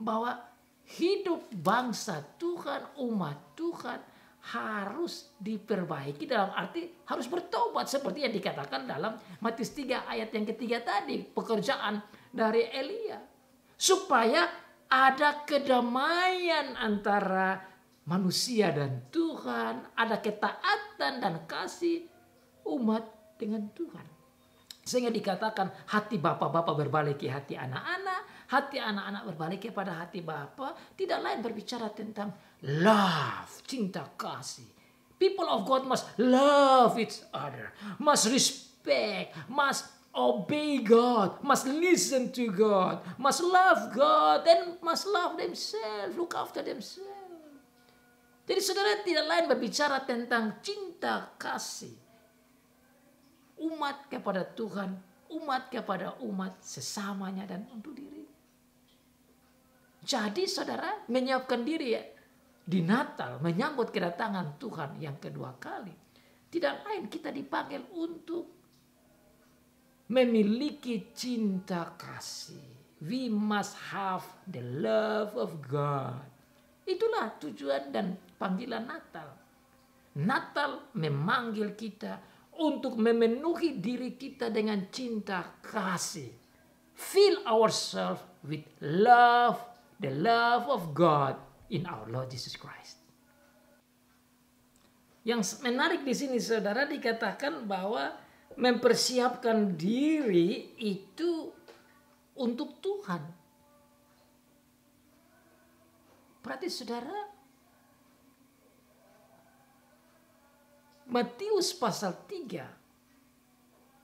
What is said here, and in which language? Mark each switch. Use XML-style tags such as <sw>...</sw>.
<id>Bahwa hidup bangsa Tuhan, umat Tuhan harus diperbaiki, dalam arti harus bertobat seperti yang dikatakan dalam Matius 3 ayat yang ketiga tadi, pekerjaan dari Elia, supaya ada kedamaian antara manusia dan Tuhan, ada ketaatan dan kasih umat dengan Tuhan. Sehingga dikatakan hati bapak-bapak berbalik ke hati anak-anak, hati anak-anak berbalik kepada hati bapa. Tidak lain berbicara tentang love, cinta kasih.</id> <en>People of God must love each other, must respect, must obey God, must listen to God, must love God, and must love themselves, look after themselves.</en> <id>Jadi saudara, tidak lain berbicara tentang cinta kasih. Umat kepada Tuhan, umat kepada umat sesamanya dan untuk diri. Jadi saudara menyiapkan diri di Natal menyambut kedatangan Tuhan yang kedua kali. Tidak lain kita dipanggil untuk memiliki cinta kasih.</id> <en>We must have the love of God.</en> <id>Itulah tujuan dan panggilan Natal. Natal memanggil kita untuk memenuhi diri kita dengan cinta kasih.</id> <en>Fill ourselves with love, the love of God in our Lord Jesus Christ.</en> <id>Yang menarik di sini saudara dikatakan bahwa mempersiapkan diri itu untuk Tuhan. Berarti saudara, Matius pasal 3</id>